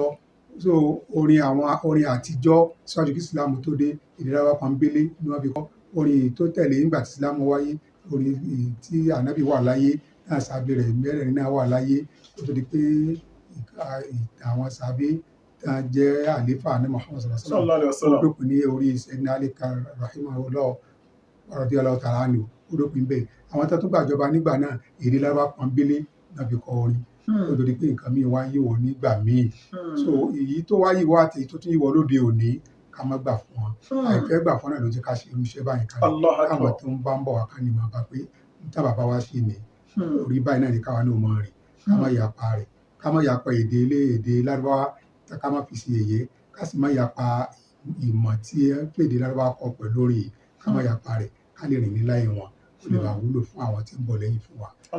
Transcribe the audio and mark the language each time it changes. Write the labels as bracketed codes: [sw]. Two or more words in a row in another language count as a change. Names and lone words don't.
[yo] So orin àtijọ́ síwájú kí Ìsìlámù tó dé èdè Lárúbáwá pọ́nbélé ni wọ́n fi kọ́. Orin tó tẹ̀lé nígbà tí Ìsìlámù wáyé, orin tí Ànábì wà láyé náà sábẹ́ rẹ̀ mẹ́rẹ̀ẹ̀rin náà wà láyé kó tó di pé àwọn sábẹ́ tá a jẹ́ àléfà ní Muhammad [ar] صلى الله عليه وسلم [yo] ó dópin ní orí Sayyidina Ali [ar] رحمه الله رضي الله تعالى عنه, [yo] ó dópin bẹ́ẹ̀. Àwọn tó tún gbàjọba nígbà náà èdè Lárúbáwá pọ́nbélé náà fi kọ orin kó tó di pé nǹkan míì wá yíwọ nígbà míì. So èyí tó wá yíwọ àti tó tún yíwọ lóde òní ká má gbà fún wọn. Àìfẹ́ gbà fún náà ló jẹ́ ká ṣe irú iṣẹ́ báyìí kalẹ̀. Káwọn tó ń bá ń bọ̀ wá ká ní máa bá pé níta bàbá wa ṣe ní orí báyìí náà ní káwa náà mọ̀ rìn, ká má yapa rẹ̀, ká má yapa èdè Lárúbáwá, ká má fi sí èyẹ, ká sì má yapa ìmọ̀ tí èdè Lárúbáwá kọ pẹ̀lú orin yìí, ká má yapa rẹ̀, ká lè rìn ní láyé wọn kó lè bá wúlò fún àwọn tí ń bọ̀ lẹ́yìn fún wa.